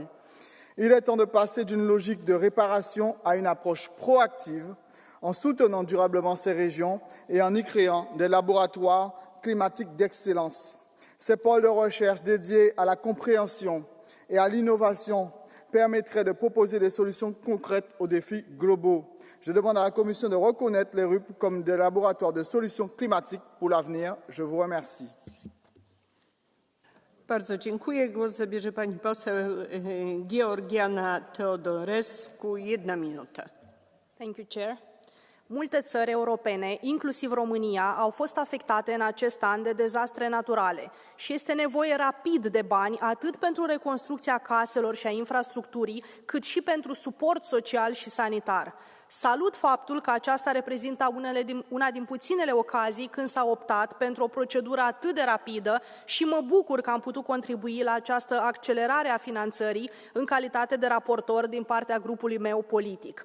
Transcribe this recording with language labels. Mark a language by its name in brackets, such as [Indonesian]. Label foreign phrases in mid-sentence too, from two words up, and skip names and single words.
[French] Il est temps de passer d'une logique de réparation à une approche proactive en soutenant durablement ces régions et en y créant des laboratoires climatiques d'excellence. Ces pôles de recherche dédiés à la compréhension et à l'innovation permettraient de proposer des solutions concrètes aux défis globaux. Je demande à la Commission de reconnaître les RUP comme des laboratoires de solutions climatiques pour l'avenir. Je vous remercie. [Polish] Bardzo dziękuję. Głos zabierze pani poseł Georgiana Teodorescu. 1 minuta. [English] Thank you, Chair. [Romanian] Multe țări europene, inclusiv România, au fost afectate în acest an de dezastre naturale și este nevoie rapid de bani atât pentru reconstrucția caselor și a infrastructurii, cât și pentru suport social și sanitar. Salut faptul că aceasta reprezintă una din puținele ocazii când s-a optat pentru o procedură atât de rapidă și mă bucur că am putut contribui la această accelerare a finanțării în calitate de raportor din partea grupului meu politic.